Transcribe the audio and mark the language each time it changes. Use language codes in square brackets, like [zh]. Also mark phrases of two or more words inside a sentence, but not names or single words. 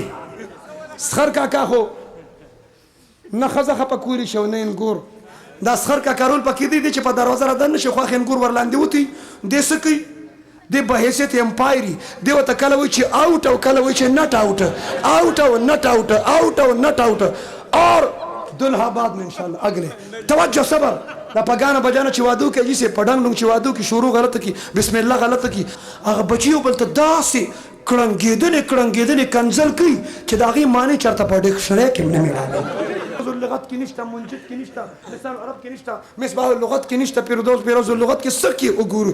[ps] سخر کاکا خو نه ښځه خپه کولی شي او نه انګور. دا سخر کاکا رول پکې دی چې په دروازه را دننه شي خواښې انګور ورلاندې وتي. دی څه کوي؟ دی په حیثیت امپایري دی ورته کله وایي چې آوټ او کله وایي چې [en] not out, [ps] آوټ او [en] not out, [ps] آوټ او [en] not out. [ur] اور دلها بعد میں انشاءاللہ اگلے. توجہ صبر. [ps] دا په [ur] ګانا بجانا [ps] چې واده وکړي جیسې په ډنګ ډنګ چې واده وکړي شروع غلطه کړي، بسم الله غلطه کړي، هغه بچي یو بل ته داسې کړنګېدنې کنځل کوي چې د هغې معنی چېرته په ډکشنرۍ کې هم نه میلاوي. لغت کې نشته، منجد کې نشته، لسان عرب کې نشته، مصباح اللغت کې نشته، پیروز اللغت کې څه کې وګورو.